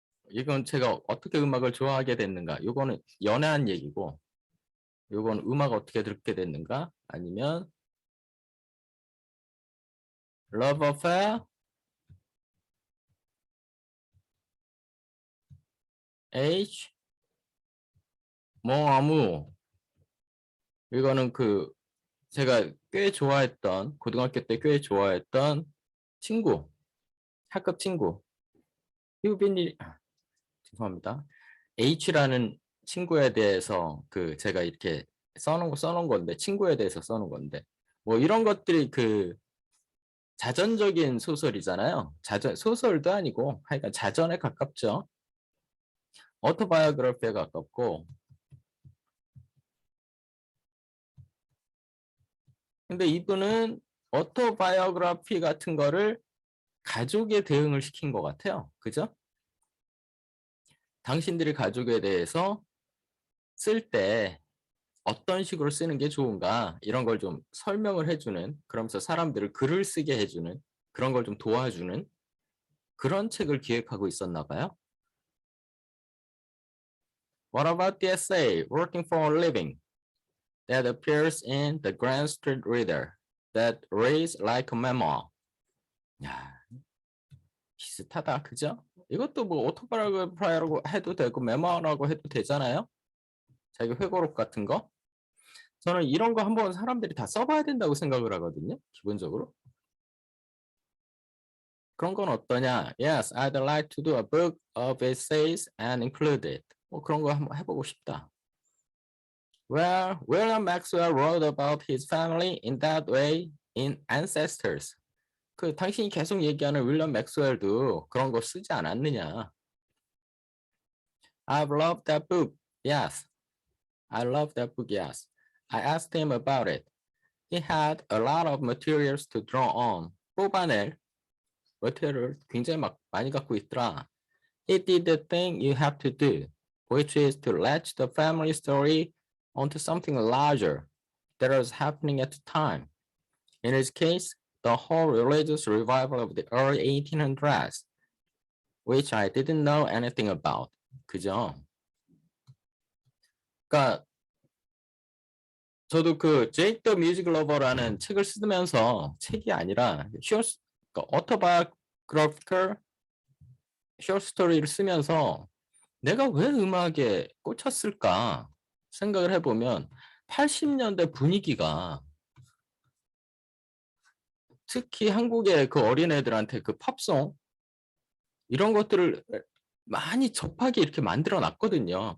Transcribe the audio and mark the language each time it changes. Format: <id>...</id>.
<ko>이건 제가 어떻게 음악을 좋아하게 됐는가. 이거는 연애한 얘기고, 이건 음악 어떻게 듣게 됐는가. 아니면 Love Affair, Age, Mon Amour. 이거는 제가 꽤 좋아했던, 고등학교 때 꽤 좋아했던 친구, 학급 친구. 휴빈이, 죄송합니다. H라는 친구에 대해서 제가 이렇게 써놓은 건데, 친구에 대해서 써놓은 건데, 뭐 이런 것들이 자전적인 소설이잖아요. 소설도 아니고, 하여간 자전에 가깝죠. 오토바이오그래피에 가깝고. 근데 이분은 오토바이오그래피 같은 거를 가족에 대응을 시킨 것 같아요. 그죠? 당신들이 가족에 대해서 쓸 때 어떤 식으로 쓰는 게 좋은가 이런 걸 좀 설명을 해주는, 그러면서 사람들을 글을 쓰게 해주는, 그런 걸 좀 도와주는 그런 책을 기획하고 있었나 봐요.</ko> <en>What about the essay Working for a Living that appears in the Grand Street Reader that reads like a memoir?</en> <ko>야, 비슷하다, 그죠? 이것도 뭐 오토바이오그래피라고 해도 되고 메모라고 해도 되잖아요. 자기 회고록 같은 거. 저는 이런 거 한번 사람들이 다 써봐야 된다고 생각을 하거든요. 기본적으로. 그런 건 어떠냐?</ko> <en>Yes, I'd like to do a book of essays and include it.</en> <ko>뭐 그런 거 한번 해보고 싶다.</ko> <en>Well, William Maxwell wrote about his family in that way in Ancestors.</en> <ko>당신이 계속 얘기하는 윌리엄 맥스웰도 그런 거 쓰지 않았느냐?</ko> <en>I've loved that book. Yes. I love that book. Yes. I asked him about it. He had a lot of materials to draw on.</en> <ko>뽑아낼 material 굉장히 많이 갖고 있더라.</ko> <en>He did the thing you have to do, which is to latch the family story onto something larger that was happening at the time. In his case, the whole religious revival of the early 1800s, which I didn't know anything about.</en> <ko>그죠? 그러니까 저도 제이크 더 뮤직 러버라는 책을 쓰면서, 책이 아니라 오토바이오그래피컬 숏스토리를 쓰면서 내가 왜 음악에 꽂혔을까 생각을 해보면 80년대 분위기가, 특히 한국의 어린애들한테 팝송 이런 것들을 많이 접하게 이렇게 만들어 놨거든요.</ko>